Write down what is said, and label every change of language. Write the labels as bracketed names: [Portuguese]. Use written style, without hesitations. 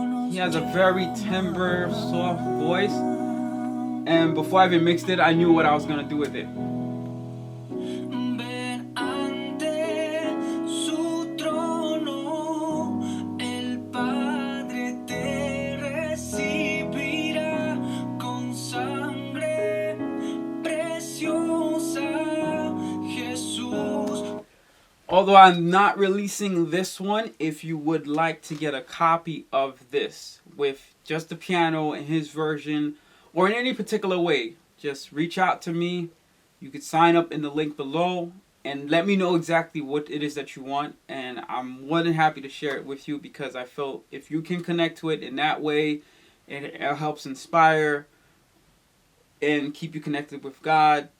[English] He has a very timbre, soft voice. And before I even mixed it, I knew what I was gonna do with it. [Spanish] Ven ante su trono, el Padre te recibirá con sangre preciosa, Jesús. [English] Although I'm not releasing this one, if you would like to get a copy of this with just the piano and his version, or in any particular way, just reach out to me. You could sign up in the link below and let me know exactly what it is that you want, and I'm more than happy to share it with you, because I feel if you can connect to it in that way, it helps inspire and keep you connected with God.